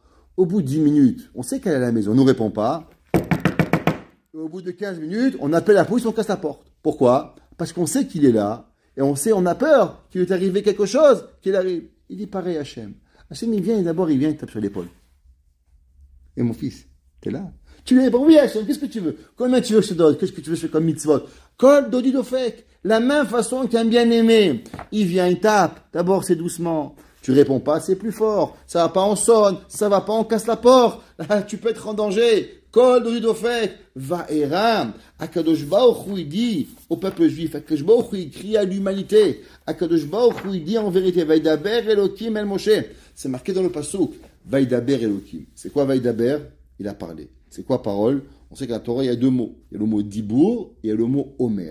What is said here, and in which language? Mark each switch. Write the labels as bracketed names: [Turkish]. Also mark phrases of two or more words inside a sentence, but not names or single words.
[French] Au bout de 10 minutes, on sait qu'elle est à la maison, on ne nous répond pas. Et au bout de 15 minutes, on appelle la police, on casse la porte. Pourquoi? Parce qu'on sait qu'il est là, et on a peur qu'il lui est arrivé quelque chose, qu'il arrive. Il dit pareil à Hachem. Hachem, il vient, et d'abord, il vient, il tape sur l'épaule. Et mon fils, t'es là? Tu lui réponds, oui Hachem, qu'est-ce que tu veux? Combien tu veux que je te donne? Qu'est-ce que tu veux que je fais comme mitzvot? [Hebrew] קול דודי דופק. [French] La même façon qu'un bien-aimé. Il vient, il tape. D'abord, c'est doucement. Tu réponds pas, c'est plus fort. Ça va pas, on sonne. Ça va pas, on casse la porte. Là, tu peux être en danger. [Hebrew] קול דודי דופק ויאמר הקדוש ברוך הוא, [French] il dit au peuple juif. [Hebrew] הקדוש ברוך הוא, [French] il crie à l'humanité. [Hebrew] הקדוש ברוך הוא, [French] il dit en vérité, [Hebrew] וידבר אלוקים אל משה. [French] C'est marqué dans le passouk. [Hebrew] וידבר אלוקים. [French] C'est quoi Vaidaber? Il a parlé. C'est quoi parole? On sait qu'à la Torah, il y a deux mots. Il y a le mot Dibour et il y a le mot Omer.